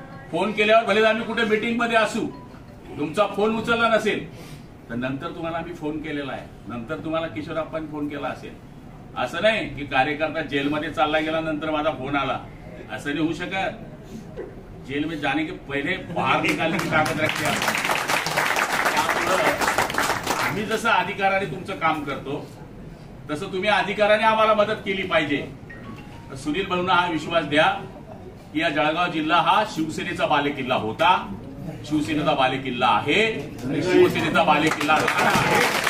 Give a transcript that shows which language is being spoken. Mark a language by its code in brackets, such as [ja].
[mr] Phone केल्यावर भले आम्ही कुठे मीटिंग मध्ये असू, तुमचा फोन उचलला नसेल तर नंतर तुम्हाला आम्ही फोन केलेला आहे, नंतर तुम्हाला किशोर आप्पांनी फोन केला असेल. असं नाही की कार्यकर्ता जेलमध्ये चालला गेला नंतर माझा फोन आला, असं नाही होऊ शकत. [hi] जेल में जाने के पहले बाहर निकालने की ताकद रखते. [mr] आम्ही जसं अधिकाराने तुमचं काम करतो तसं तुम्ही अधिकाराने आम्हाला मदत केली पाहिजे. सुनील भाऊंना हा विश्वास द्या की या जळगाव जिल्हा हा शिवसेनेचा बालेकिल्ला होता, शिवसेनेचा बालेकिल्ला आहे आणि शिवसेनेचा बालेकिल्ला राहणार आहे.